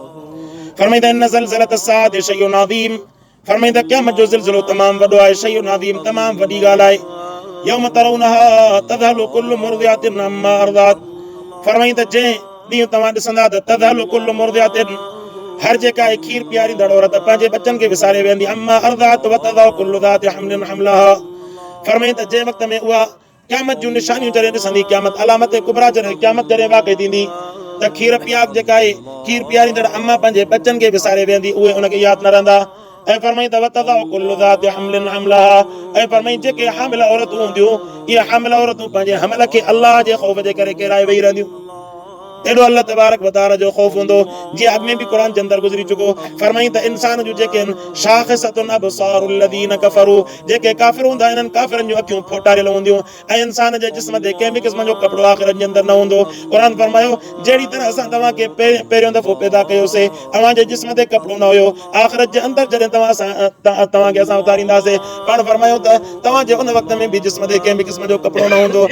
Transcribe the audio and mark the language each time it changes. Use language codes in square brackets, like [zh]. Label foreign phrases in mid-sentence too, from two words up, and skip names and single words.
[sd] फरमाईंदा [ar] إن زلزلة الساعة شيء عظيم, [sd] फरमाईंदा क़यामत जो ज़िलज़िलो तमामु वॾो आहे, [ar] شيء عظيم [sd] तमामु वॾी ॻाल्हि आहे। [ar] يوم ترونها تذهل كل مرضعة عما أرضعت, [sd] फरमाईंदा जंहिं ॾींहुं तव्हां ॾिसंदा त [ar] تذهل كل مرضعة, [sd] हर जेका आहे खीर पीआरींदड़ औरत पंहिंजे बचनि खे विसारे वेंदी, [ar] عما أرضعت وتضع كل ذات حمل حملها, [sd] फरमाईंदा जंहिं वक़्त में उहा क़यामत जूं निशानियूं जॾहिं ॾिसंदी, क़यामत [ar] علامة كبرى [sd] जॾहिं क़यामत जॾहिं वाक़ई थींदी त खीर पीआर जेका आहे खीर पीआरींदड़ अम्मा पंहिंजे बचनि खे विसारे वेंदी, उहे उनखे यादि न रहंदा। ऐं फरमाईंदा [ar] وتضع كل ذات حمل حملها, [sd] ऐं फरमाई जेके हामिल औरतूं हूंदियूं इहे हामिल औरतूं पंहिंजे हमल खे अल्लाह जे ख़ौफ़ जे करे किराए वेही रहंदियूं। एॾो [ar] الله تبارك وتعالى [sd] जो ख़ौफ़ हूंदो। जीअं अॻु में बि क़ुरान जे अंदरि गुज़री चुको, फरमाई त इंसान जूं जेके आहिनि [ar] شاخصة أبصار الذين كفروا, [sd] जेके काफ़िर हूंदा आहिनि काफ़िरनि जूं अखियूं फोटारियल हूंदियूं ऐं इंसान जे जिस्म ते कंहिं बि क़िस्म जो कपिड़ो आख़िरत जे अंदरि न हूंदो। क़ुरान फरमायो जहिड़ी तरह असां तव्हांखे पहिरियों दफ़ो पैदा कयोसीं, तव्हांजे जिस्म ते कपिड़ो न हुयो, आख़िरत जे अंदरि जॾहिं तव्हांखे असां उतारींदासीं, पाण फरमायो त तव्हांजे उन वक़्त में बि जिस्म ते कंहिं बि क़िस्म जो कपिड़ो न हूंदो।